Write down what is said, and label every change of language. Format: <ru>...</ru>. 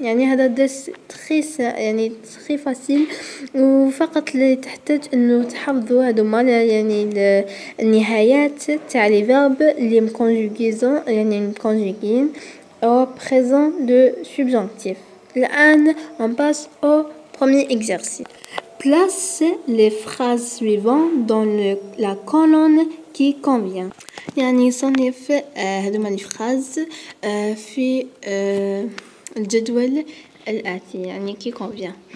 <ar>يعني هذا درس يعني</ar> <fr>très facile</fr> <ar>وفقط اللي تحتاج انه تحفظوا هذوما يعني النهايات تاع لي فيرب اللي مكونجوغيزون يعني مكونجوغين</ar> <fr>au présent de subjonctif. الآن on passe au premier exercice. Place les phrases suivantes dans la colonne qui convient.</fr> <ar>يعني صنف هذوما الفراز في الجدول الآتي يعني qui convient.</ar>